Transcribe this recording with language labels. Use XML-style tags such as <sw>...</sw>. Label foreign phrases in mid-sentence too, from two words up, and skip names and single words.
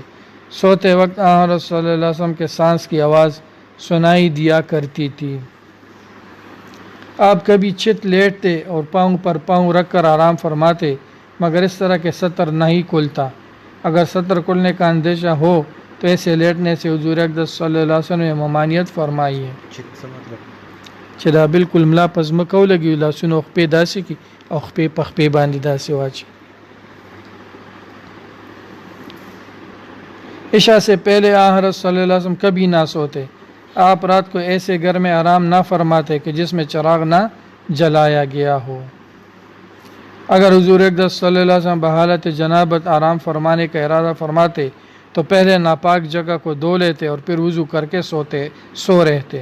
<ur>سوتے وقت حضرت صلی اللہ علیہ وسلم کے سانس کی آواز سنائی دیا کرتی تھی۔ آپ کبھی چت لیٹتے اور پاؤں پر پاؤں رکھ کر آرام فرماتے، مگر اس طرح کے سطر نہیں کھلتا۔ اگر سطر کھلنے کا اندیشہ ہو تو ایسے لیٹنے سے حضور اقدس صلی اللہ علیہ وسلم نے ممانعت فرمائی ہے۔</ur> <ps>چې دا بالکل ملا په ځمکه ولګي، لاسونه خپې داسې کړي او خپې په خپې باندې داسې واچي۔</ps> <ur>عشاء سے پہلے حضرت صلی اللہ علیہ وسلم کبھی نہ سوتے۔ آپ رات کو ایسے گھر میں آرام نہ فرماتے کہ جس میں چراغ نہ جلایا گیا ہو۔ اگر حضور اقدس صلی اللہ علیہ وسلم بحالت جنابت آرام فرمانے کا ارادہ فرماتے تو پہلے ناپاک جگہ کو دھو لیتے اور پھر وضو کر کے سو رہتے۔</ur>